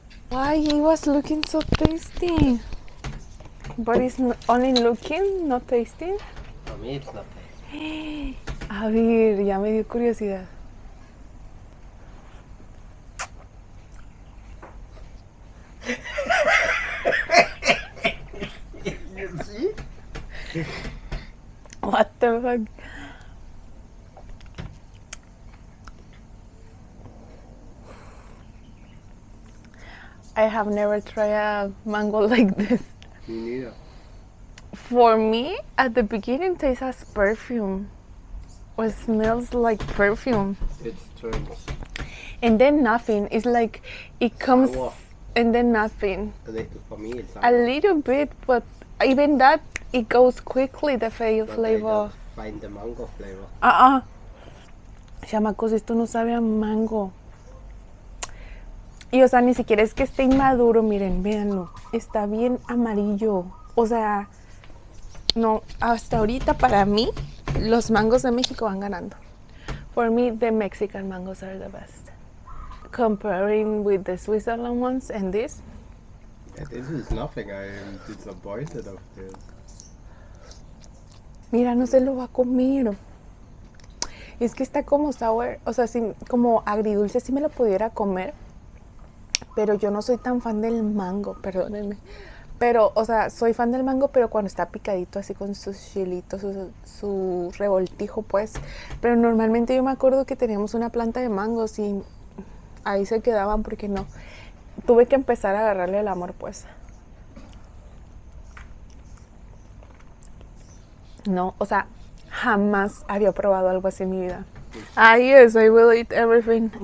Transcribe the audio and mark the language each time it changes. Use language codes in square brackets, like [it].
[en] Why he was looking so tasty? But it's only looking, not tasting. For me, it's not tasty. [es] A ver, ya me dio curiosidad. [en] You see? What the fuck? I have never tried a mango like this. Me neither. For me, at the beginning, it tastes as perfume. Or smells like perfume. It's strange. And then nothing. It's like it comes Sour. and then nothing. For me, it's A little bit, but even that, it goes quickly, the But flavor. I don't find the mango flavor. [es] Chamacos, esto no sabe a mango. Y o sea, ni siquiera es que esté inmaduro, miren, véanlo. Está bien amarillo. O sea, no, hasta ahorita para mí, los mangos de México van ganando. [en] For me, the Mexican mangoes are the best. comparing with the Switzerland ones and this. This is nothing. I am disappointed of this. [es] Mira, no se lo va a comer. Es que está como sour, o sea, sí, como agridulce, sí me lo pudiera comer. Pero yo no soy tan fan del mango, perdónenme. Pero, o sea, soy fan del mango, pero cuando está picadito así con sus chilitos, su revoltijo, pues. Pero normalmente yo me acuerdo que teníamos una planta de mangos y ahí se quedaban porque no. Tuve que empezar a agarrarle el amor, pues. No, o sea, jamás había probado algo así en mi vida. [en] Ah, yes, I will eat everything.